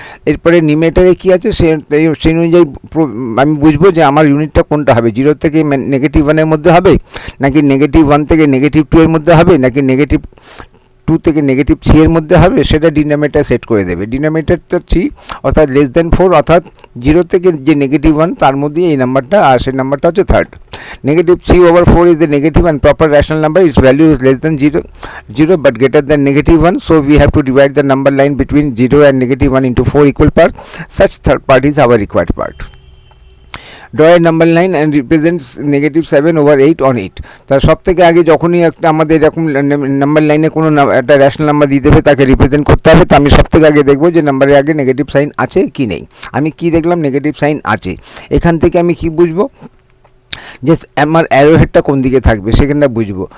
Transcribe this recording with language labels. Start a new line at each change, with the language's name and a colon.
Bangla: এরপরে নিউমারেটরে কী আছে সেই অনুযায়ী আমি বুঝবো যে আমার ইউনিটটা কোনটা হবে, 0 থেকে -1-এর মধ্যে হবে, নাকি -1 থেকে -2 এর মধ্যে হবে, নাকি -2 থেকে -3 এর মধ্যে হবে, সেটা ডিনোমিনেটর সেট করে দেবে। ডিনোমিনেটরটা 3 অর্থাৎ <4, অর্থাৎ 0 থেকে যে -1 তার মধ্যে এই নাম্বারটা, আর সেই নাম্বারটা হচ্ছে third.
English: -3/4 is the negative and proper rational number. Its value is less than 0 but greater than -1. So we have to divide the number line between 0 and -1 into 4 equal parts. Such third part is our required part. Draw a number line and represents -7/8 on 8.
Bangla: তার সব থেকে আগে যখনই একটা আমাদের এরকম number লাইনে কোনো একটা রেশনাল নাম্বার দিয়ে দেবে, তাকে রিপ্রেজেন্ট করতে হবে। তো আমি সব থেকে আগে দেখবো যে নাম্বারের আগে নেগেটিভ সাইন আছে কি নেই। আমি কি দেখলাম, নেগেটিভ সাইন আছে। এখান থেকে আমি কি বুঝবো যে আমার অ্যারো হেডটা কোন দিকে থাকবে, সেখানটা বুঝবো।